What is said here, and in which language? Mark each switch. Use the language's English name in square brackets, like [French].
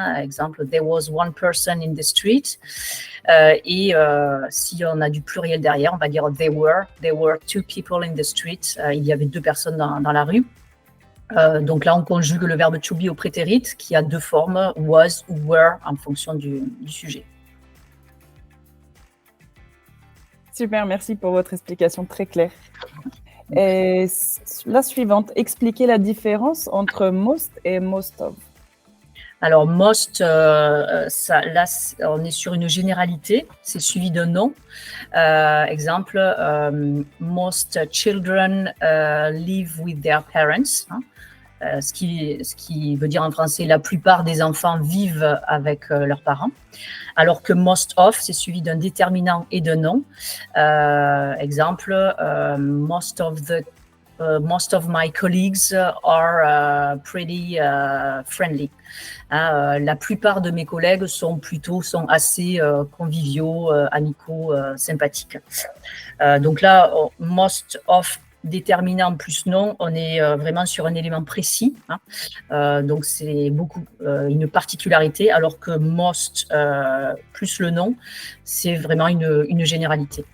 [French] Exemple, [English] there was one person in the street. [French] Et si on a du pluriel derrière, on va dire [English] there were two people in the street. [French] Il y avait deux personnes dans la rue. Donc là, on conjugue le verbe to be au prétérit qui a deux formes, was ou were, en fonction du sujet. Super, merci pour votre explication très claire. Et la suivante, expliquer la différence entre most et most of. Alors, most, là, on est sur une généralité, c'est suivi d'un nom. Exemple, [English] most children live with their parents. [French] Ce qui veut dire en français, la plupart des enfants vivent avec leurs parents. Alors que most of, c'est suivi d'un déterminant et d'un nom. Exemple, [English] most of my colleagues are pretty friendly. [French] La plupart de mes collègues sont assez conviviaux, amicaux, sympathiques. Donc là, most of déterminant plus nom, on est vraiment sur un élément précis. Donc c'est beaucoup une particularité, alors que most plus le nom, c'est vraiment une généralité.